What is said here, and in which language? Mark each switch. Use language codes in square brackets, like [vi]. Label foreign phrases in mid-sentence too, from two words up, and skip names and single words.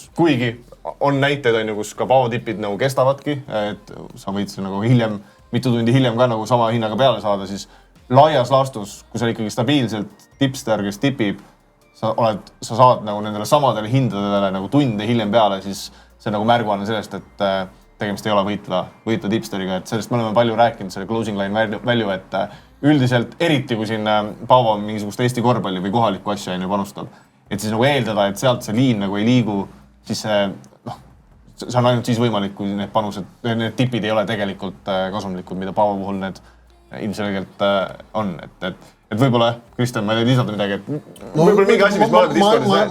[et] kuigi on näiteid, kus ka Paavo tipid nagu kestavadki, et sa võid see nagu hiljem, mitu tundi hiljem ka nagu sama hinnaga peale saada, siis laias laastus, kui sa ikkagi stabiilselt tipster, kes tipib, sa saad nagu nendele samadele hindadele nagu tunde hiljem peale, siis see nagu märguanne sellest, et tegemist ei ole võitva tipsteriga, et sellest me oleme palju rääkinud, selle [en] closing line value, [et] et üldiselt, eriti kui siin Paavo mingisugust Eesti korvpalli või kohalikku asja panustab, et siis nagu eeldada, et sealt see liin nagu ei liigu, siis see on ainult siis võimalik, kui need panused, need tipid ei ole tegelikult kasumlikud, mida Paavo puhul need ilmselgelt on, et võib-olla, Kristjan, ma ei lisada midagi, et võib-olla mingi asi, mis me oleme Discordis.